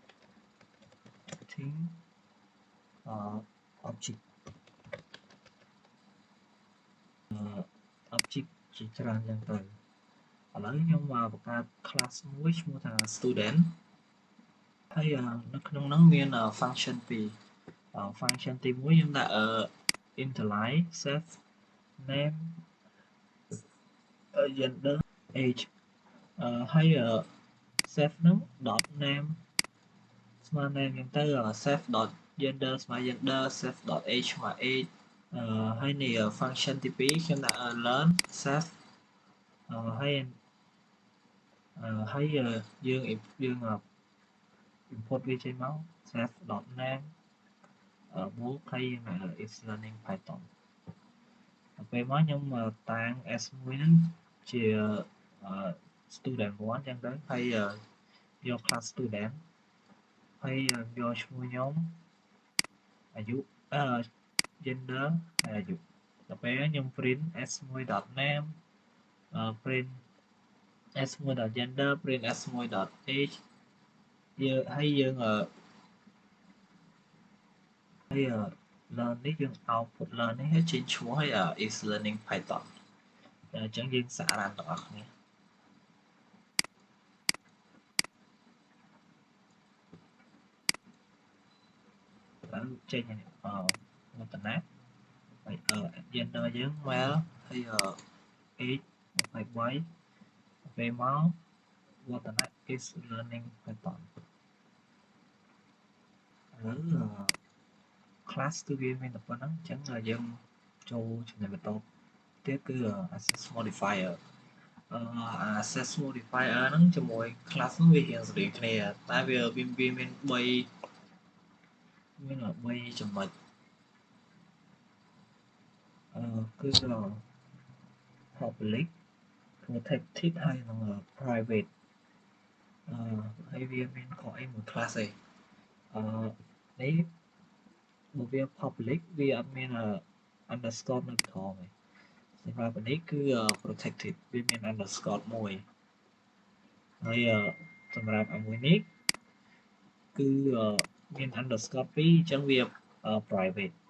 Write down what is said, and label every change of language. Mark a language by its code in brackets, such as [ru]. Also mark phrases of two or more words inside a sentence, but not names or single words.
[km] object ជាច្រើនយ៉ាងទៅឥឡូវខ្ញុំបង្កើត class មួយឈ្មោះថា student ហើយនៅក្នុងហ្នឹងមាន [en] function 2 function [km] ទី1ខ្ញុំដាក់ [en] interline self name gender age [km] ហើយ self ហ្នឹង [en] dot name [km] ស្មើ name ហ្នឹងទៅ [en] self dot gender [km] ស្មើ [en] gender self dot age [km] ស្មើ age ហើយនេះ function ទី2ខ្ញុំដាក់ [en] learn self [km] ហើយយើង import វាចេញមក [en] self dot name book [km] ហើយយើង ដាក់ [en] is learning python [km] ពេលមកខ្ញុំតាំង s1 ហ្នឹងជា student 1ចឹងទៅហើយយក [en] class student [km] ហើយយកឈ្មោះខ្ញុំអាយុ gender ហើយអាយុដល់ពេលខ្ញុំ [en] print s1.name print s1.gender print s1.age [km] ហើយយើង learn នេះយើង output learn នេះឲ្យចេញឈ្មោះឲ្យ [en] is learning python [km] អញ្ចឹងយើងសាករ៉ានទាំងអស់គ្នាឡើងចេញវឌ្ឍនៈហើយ gender យើង male ហើយ age 23ពេលមកវឌ្ឍនៈ [en] is learning python [km] ឥឡូវclass គឺវាមានតែប៉ុណ្្នឹងអញ្ចឹងយើងចូលចំណុចបន្តទៀតគឺ [en] access modifier access modifier [km] ហ្នឹងជាមួយ class ហ្នឹងវារៀងស្រដៀងគ្នាតែវាមាន3 ចំណុចគឺ [en] public protected [km] ហើយនិង private ហើយវាមានខុ សអីមួយ class ឯងនេះបើវា public វាអត់មាន underscore នៅក្រោមឯងសម្រាប់នេះគឺ protected វាមាន underscore មួយហើយសម្រាប់មួយនេះគឺមាន underscore 2អញ្ចឹងវា private